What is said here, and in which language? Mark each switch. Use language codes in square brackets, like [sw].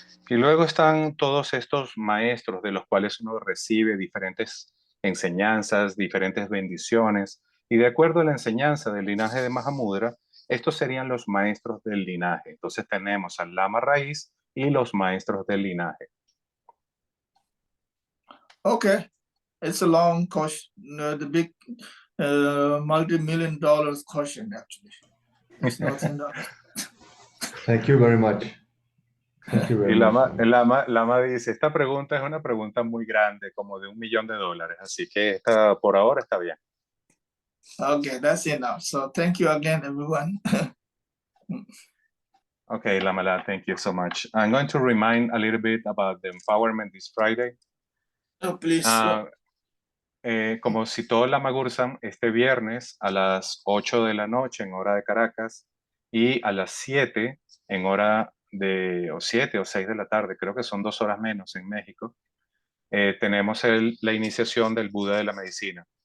[es] Y luego están todos estos maestros de los cuales uno recibe diferentes enseñanzas, diferentes bendiciones. Y de acuerdo a la enseñanza del linaje de Mahamudra, estos serían los maestros del linaje. Entonces tenemos al lama raíz y los maestros del linaje. [en] Okay, it's a long question, the big multi-million dollars question actually. It's nothing else. Thank you very much. Thank you very Y much. [es] Lama dice, esta pregunta es una pregunta muy grande, como de $1 millón, así que por ahora está bien. [en] Okay, that's enough. So thank you again, everyone. Okay, Lamala, thank you so much. I'm going to remind a little bit about the empowerment this Friday. Oh, please. [es] Como citó Lama Gursam, este viernes a las 8 de la noche en hora de Caracas y a las 7 en hora o 7 o 6 de la tarde, creo que son 2 horas menos en México, tenemos la iniciación del Buda de la medicina.